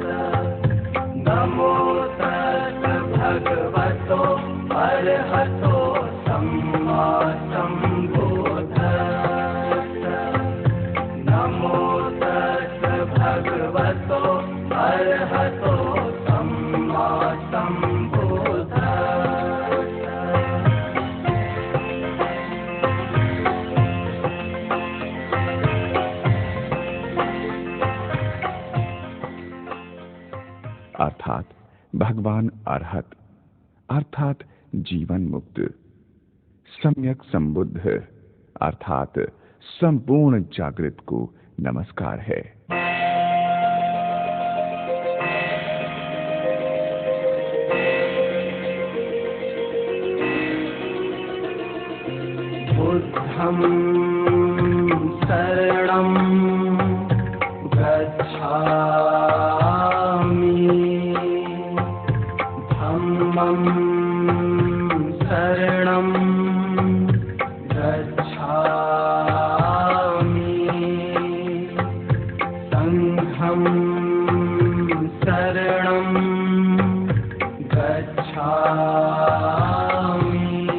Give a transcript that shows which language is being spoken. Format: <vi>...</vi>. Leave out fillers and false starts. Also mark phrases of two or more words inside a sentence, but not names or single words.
<pi>नमो तस् भगवतो अरहतो सम्मा सम्बुद्धस्स। नमो तस् भगवतो अरहतो सम्मा सम्बुद्धस्स।</pi> <hi>अर्थात भगवान अरहत अर्थात जीवन मुक्त, सम्यक संबुद्ध अर्थात संपूर्ण जागृत को नमस्कार है।</hi> <pi>बुद्धं शरणं गच्छामि, धम्मं शरणं गच्छामि, संघं शरणं गच्छामि।</pi>